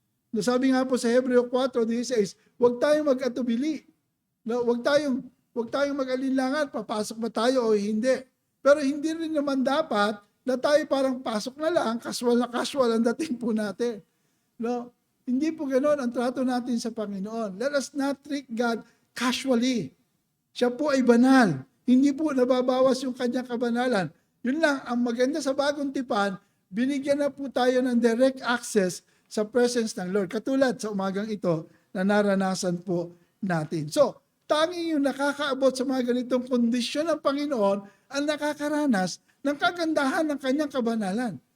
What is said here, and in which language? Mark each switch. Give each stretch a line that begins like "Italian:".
Filipino: Sabi nga po sa Hebreo 4:16, huwag tayong mag-atubili. No, huwag tayong mag-alinlangan, papasok ba tayo o hindi. Pero hindi rin naman dapat na tayo parang pasok na lang, casual na casual ang dating po natin. No? Hindi po ganoon ang trato natin sa Panginoon.
English: Let us not treat God casually.
Filipino: Siya po ay banal. Hindi po nababawas yung kanyang kabanalan. Yun lang, ang maganda sa bagong tipan, binigyan na po tayo ng direct access sa presence ng Lord. Katulad sa umagang ito na naranasan po natin. So, tanging yung nakakaabot sa mga ganitong kondisyon ng Panginoon ang nakakaranas ng kagandahan ng kanyang kabanalan.